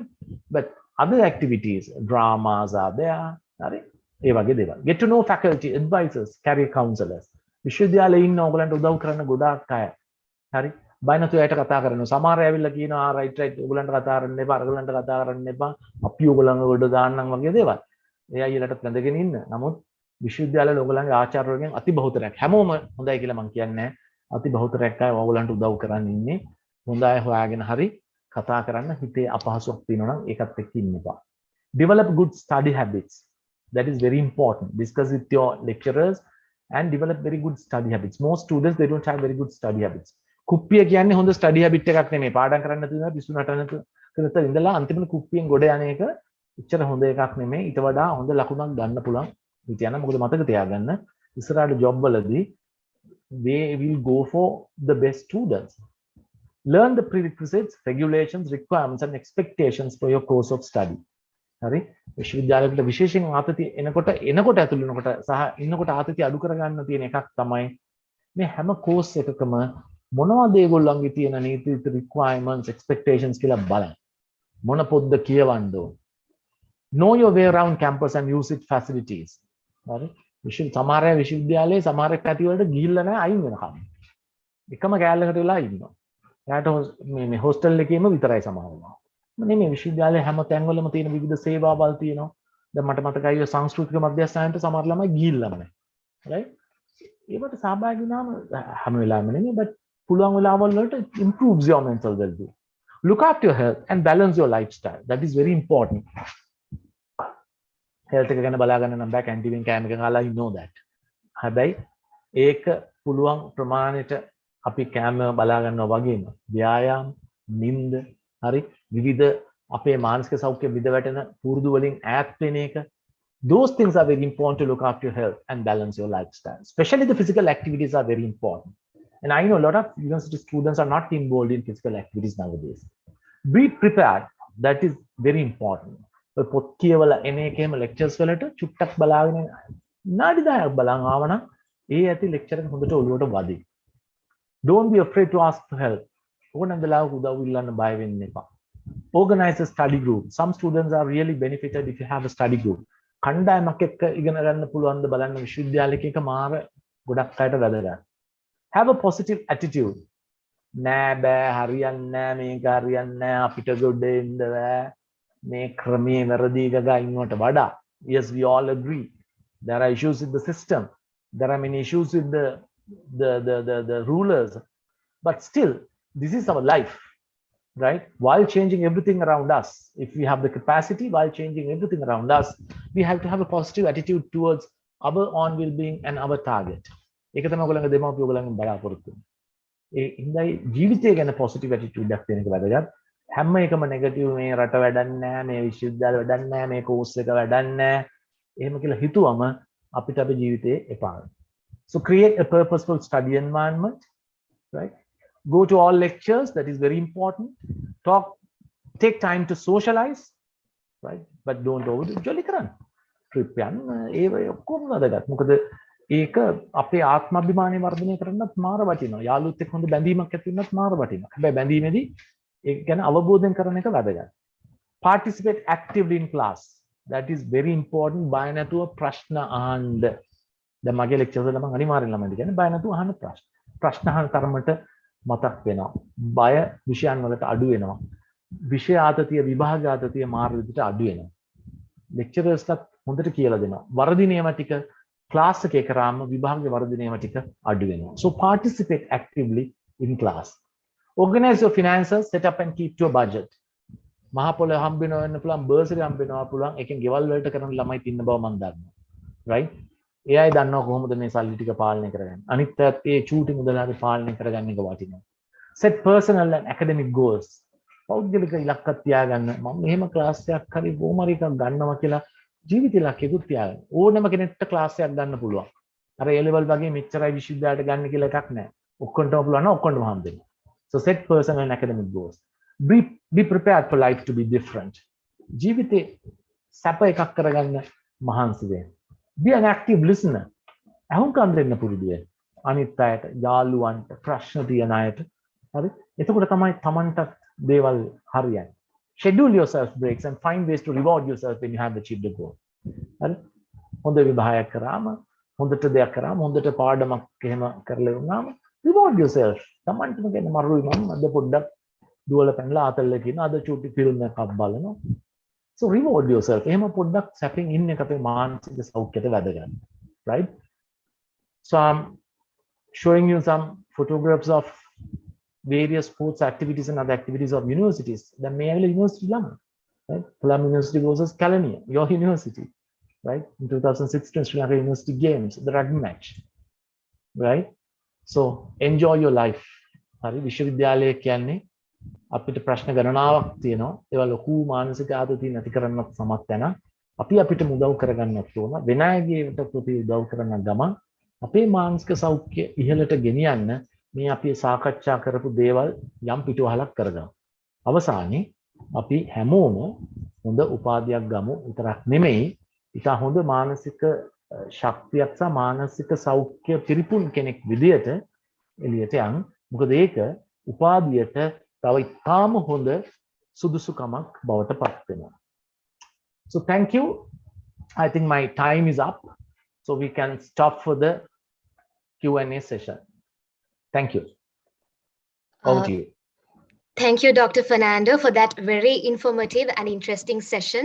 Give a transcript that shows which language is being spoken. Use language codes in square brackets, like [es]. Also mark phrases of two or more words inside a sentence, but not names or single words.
[en] But other activities, dramas are there. [si] හරි. ඒ වගේ දේවල්. [en] Get to know faculty, advisors, career counselors. [si] විශ්වවිද්‍යාලයේ ඉන්න ඕගලන්ට උදව් කරන ගොඩාක් අය. හරි. බය නැතුව ඇයට කතා කරනවා. සමහර අය ඇවිල්ලා කියනවා right ඕගලන්ට කතා කරන්න එපා, අරගලන්ට කතා කරන්න එපා. අපි ඕගලන්ව ගොඩ දාන්නම් වගේ දේවල්. ඒ අයියලට වැඳගෙන ඉන්න. නමුත් විශ්වවිද්‍යාලවල ඕගලන්ගේ ආචාර්යවරුන්ගෙන් අති බහුතරයක් හැමෝම හොඳයි කියලා මම කියන්නේ අති බහුතරයක් අය ඕගලන්ට උදව් කරන් ඉන්නේ. හොඳ අය හොයාගෙන හරි කතා කරන්න හිතේ අපහසුයක් තියෙනවා නම් ඒකත් එක්ක ඉන්න එපා. [en] Develop good study habits. That is very important. Discuss with your lecturers and develop very good study habits. Most students they don't have very good study habits. [si] කුප්පිය කියන්නේ හොඳ [en] study habit [si] එකක් නෙමෙයි. පාඩම් කරන්න තියෙනවා පිස්සු නටන ඉඳලා අන්තිමට කුප්පියෙන් ගොඩ යන එක එච්චර හොඳ එකක් නෙමෙයි. ඊට වඩා හොඳ ලකුණක් ගන්න පුළුවන්. හිතයන මොකද මතක තියාගන්න ඉස්සරහට ජොබ් වලදී [en] they will go for the best students. Learn the prerequisites, regulations, requirements and expectations for your course of study. [si] හරි විශ්වවිද්‍යාලවල විශේෂයෙන් ආතතිය එනකොට ඇතුළු වෙනකොට සහ ඉන්නකොට ආතතිය අඩු කරගන්න තියෙන එකක් තමයි මේ හැම කෝස් එකකම මොනවද ඒගොල්ලන්ගේ තියෙන නීති [en] requirements expectations [si] කියලා බලන්න. මොන පොත්ද කියවන්න ඕන. [en] Know your way around campus and use its facilities. [si] හරි සමහර විශ්වවිද්‍යාලයේ සමහර පැති වලට ගිහිල්ලා නැහැ අයින් වෙනකම්. එකම කෑල්ලකට වෙලා ඉන්නවා. එයාට මේ හොස්ටල් එකේම විතරයි සමහරවල්. නෙමෙයි විශ්වවිද්‍යාලයේ හැම තැන්වලම තියෙන විවිධ සේවාවල් තියෙනවා. දැන් මට මතකයි සංස්කෘතික මධ්‍යස්ථානයට සමහර ළමයි ගිහිල්ලාම නැහැ. right? ඒකට සහභාගී වුණාම හැම වෙලාවෙම නෙමෙයි but පුළුවන් වෙලාවල් වලට [en] improves your mental well-being. Look after your health and balance your lifestyle. That is very important. [si] health එක ගැන බලා ගන්න නම් බෑ කැන්ටින් කෑම එක කාලා [en] you know that. [si] හැබැයි ඒක පුළුවන් ප්‍රමාණයට අපි කෑම බලා ගන්නවා වගේම ව්‍යායාම, නිින්ද, හරි විවිධ අපේ මානසික සෞඛ්‍ය විද වැටෙන පුරුදු වලින් ඈත් වෙන එක [en] those things are very important to look after your health and balance your lifestyle. Especially the physical activities are very important. And I know a lot of university students are not involved in physical activities nowadays. Be prepared. That is very important. [si] පොත් කියවලා එන එකේම lectures වලට චුට්ටක් බලාගෙන නාඩි 10ක් බලන් ආවනම් ඒ ඇති lecture එක හොඳට ඔළුවට වදියි. [en] Don't be afraid to ask for help. [si] ඕනම වෙලාවක උදව් ඉල්ලන්න බය වෙන්න එපා. [en] Organize a study group. Some students are really benefited if you have a study group. [si] කණ්ඩායමක් එක්ක ඉගෙන ගන්න පුළුවන් ද බලන්න විශ්වවිද්‍යාලයක එක මාර ගොඩක් අයට වැදගත්. [en] Have a positive attitude. [si] නෑ බෑ හරියන්නේ නෑ මේක හරියන්නේ නෑ අපිට ගොඩ එන්න බෑ මේ ක්‍රමයේ වැරදි ගගා ඉන්නවට වඩා [en] yes we all agree there are issues with the system, there are many issues with the rulers, but still this is our life, right? While changing everything around us, if we have the capacity, while changing everything around us, we have to have a positive attitude towards our own well-being and our target. [si] ඒක තමයි ඔයගොල්ලන්ගේ දෙමාපිය ඔයගොල්ලන්ගෙන් බලාපොරොත්තු වෙන්නේ. ඒ ඉඳයි ජීවිතය ගැන [en] positive attitude [si] එකක් තියෙන එක වැදගත්. හැම එකම negative මේ රට වැඩන්නේ නැහැ, මේ විශ්වවිද්‍යාල වැඩන්නේ නැහැ, මේ course එක වැඩන්නේ නැහැ. එහෙම කියලා හිතුවම අපිට අපේ ජීවිතේ එපා. [en] So create a purposeful study environment, right? Go to all lectures, that is very important. Take time to socialize, right? But don't overdo it. [si] Jolly කරන්න. trip යන්න ඒ ඔක්කොම වැදගත්. මොකද ඒක අපේ ආත්මාභිමානය වර්ධනය කරන්නත් මාර වටිනවා. යාළුවොත් එක්ක හොඳ බැඳීමක් ඇති වෙනත් මාර වටිනවා. හැබැයි බැඳීමේදී ඒක ගැන අවබෝධයෙන් කරන එක වැදගත්. [en] Participate actively in class. That is very important. [si] බය නැතුව ප්‍රශ්න අහන්න. දැන් මගේ ලෙක්චර්ස් වල මම අනිවාර්යෙන් ළමයින්ට කියන්නේ බය නැතුව අහන්න ප්‍රශ්න. ප්‍රශ්න අහන තරමට මතක් වෙනවා. බය විෂයන් වලට අඩු වෙනවා. විෂය ආතතිය විභාග ආතතිය මාර විදිහට අඩු වෙනවා. ලෙක්චරර්ස්ලත් හොඳට කියලා දෙනවා. වර්ධින ඒවා ටික ක්ලාස් එකේ කරාම විභාගයේ වර්ධින ඒවා ටික අඩු වෙනවා. [en] So participate actively in class. Organize your finances, set up and keep to a budget. [si] මහා පොළ හම්බ වෙනවා වෙන්න පුළුවන්, බර්සරි හම්බ වෙනවා පුළුවන්. ඒකෙන් ගෙවල් වලට කරන ළමයි ඉන්න බව මම දන්නවා. right? ඒ අය දන්නවා කොහොමද මේ සල්ලි ටික පාලනය කරගන්නේ. අනිත් පැත්ත ඒ චූටි මුදල් හරි පාලනය කරගන්න එක වටිනවා. [en] Set personal and academic goals. [si] පෞද්ගලික ඉලක්ක තියාගන්න. මම මෙහෙම ක්ලාස් එකක් හරි බොහොම හරි එකක් ගන්නවා කියලා ජීවිත ඉලක්කයකුත් තියාගන්න. ඕනම කෙනෙක්ට ක්ලාස් එකක් ගන්න පුළුවන්. අර [en] A level [si] වගේ මෙච්චරයි විශ්වවිද්‍යාලයට ගන්න කියලා එකක් නැහැ. ඔක්කොටම පුළුවන් නම් ඔක්කොටම හම්බ වෙනවා. [en] So set personal and academic goals. Be prepared for life to be different. [si] ජීවිතේ සැප එකක් කරගන්න මහන්සි වෙන්න. [en] Be an active listener. [si] අහුම්කම් දෙන්න පුරුදු වෙන්න. අනිත් අයට, යාළුවන්ට, ප්‍රශ්න තියන අයට. හරි? එතකොට තමයි Tamanට දේවල් හරියන්නේ. [en] Schedule yourself breaks and find ways to reward yourself when you have achieved a goal. [si] හරි? හොඳ විභාගයක් කරාම, හොඳට දෙයක් කරාම, හොඳට පාඩමක් එහෙම කරලා වුණාම [en] reward yourself. [si] තමන්ටම කියන්නේ මරුයි මම අද පොඩ්ඩක් දුවල පැනලා ආතල්ල කියන අද චූටි ෆිල්ම් එකක් බලනවා. [en] So reward yourself. [si] එහෙම පොඩ්ඩක් සැපෙන් ඉන්න එක අපේ මානසික සෞඛ්‍යයට වැදගත්. Right? [en] So I'm showing you some photographs of various sports activities and other activities of universities. The Mayaville University Lama, right? Palam University versus Kalaniya, your university, right? In 2016 Sri Lanka University Games, the rugby match, right? So enjoy your life. [si] Hari විශ්වවිද්‍යාලය කියන්නේ අපිට ප්‍රශ්න ගණනාවක් තියෙනවා. ඒවා ලොකු මානසික ආතතිය නැති කරන්නත් සමත් වෙන. අපි අපිට උදව් කරගන්නත් ඕන. වෙන අයගේට ප්‍රති උදව් කරන ගමන් අපේ මානසික සෞඛ්‍ය ඉහළට ගෙනියන්න මේ අපි සාකච්ඡා කරපු දේවල් යම් පිටුවහලක් කරගමු. අවසානයේ අපි හැමෝම හොඳ උපාධියක් ගමු විතරක් නෙමෙයි ඉතා හොඳ මානසික ශක්තියක් සහ මානසික සෞඛ්‍ය පිරිපුන් කෙනෙක් විදියට එළියට යන්. මොකද ඒක උපාධියට තව ඉතාම හොඳ සුදුසුකමක් බවට පත් වෙනවා. [en] So thank you. I think my time is up. So we can stop for the Q&A session. Thank you. Over to you. Thank you, Dr. Fernando, for that very informative and interesting session.